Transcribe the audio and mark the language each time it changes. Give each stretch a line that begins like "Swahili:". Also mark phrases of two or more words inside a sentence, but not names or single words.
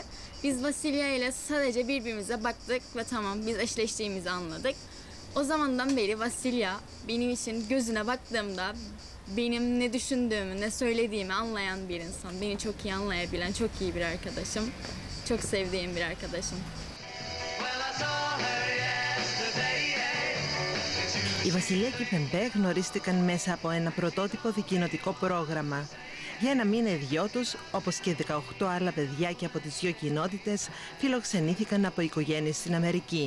Turkish: Biz Vasilya ile sadece birbirimize baktık ve tamam biz eşleştiğimizi anladık. O zamandan beri Vasilya benim için gözüne baktığımda benim ne düşündüğümü, ne söylediğimi anlayan bir insan. Beni çok iyi anlayabilen, çok iyi bir arkadaşım. Çok sevdiğim bir arkadaşım.
Greek: Η Βασιλεία και η Πεμπέ γνωρίστηκαν μέσα από ένα πρωτότυπο δικοινοτικό πρόγραμμα. Για ένα μήνα οι δυο τους, όπως και 18 άλλα παιδιά και από τις δυο κοινότητες, φιλοξενήθηκαν από οικογένειες στην Αμερική.